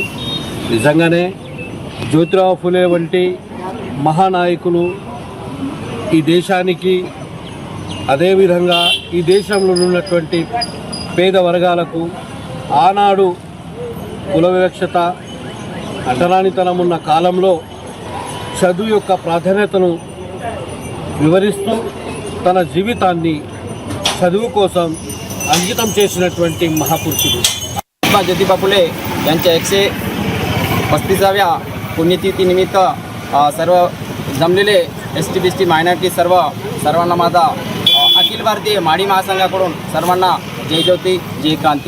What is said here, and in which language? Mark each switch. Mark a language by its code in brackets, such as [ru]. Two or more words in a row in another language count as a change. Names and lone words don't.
[te] నిజంగానే జ్యోతిరావు పూలే వంటి మహానాయకులు ఈ దేశానికి అదేవిధంగా ఈ దేశంలో ఉన్నటువంటి పేద వర్గాలకు ఆనాడు కుల వివక్షత అంటరానితనం ఉన్న కాలంలో చదువు యొక్క ప్రాధాన్యతను వివరిస్తూ తన జీవితాన్ని చదువు కోసం అంకితం చేసినటువంటి महापुरुषుడు [mr] ज्योतिबा फुले यांच्या 135व्या पुण्यतिथी निमित्त सर्व जमलेले ST-BC मायनॉरिटी सर्वांना माझा अखिल भारतीय माडी महासंघाकडून सर्वांना जय ज्योती जय क्रांती।